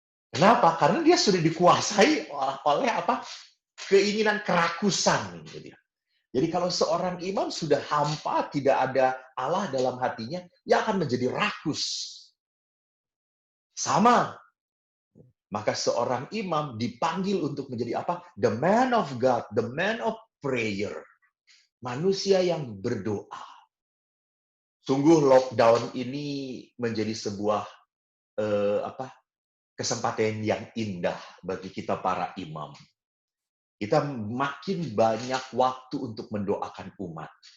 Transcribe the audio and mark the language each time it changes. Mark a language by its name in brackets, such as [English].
[Indonesian] Kenapa? Karena dia sudah dikuasai oleh keinginan kerakusan. Jadi kalau seorang imam sudah hampa, tidak ada Allah dalam hatinya, dia akan menjadi rakus. Sama. Maka seorang imam dipanggil untuk menjadi apa? [English] The man of God, the man of prayer. [Indonesian] Manusia yang berdoa. Sungguh lockdown ini menjadi sebuah kesempatan yang indah bagi kita para imam. Kita makin banyak waktu untuk mendoakan umat.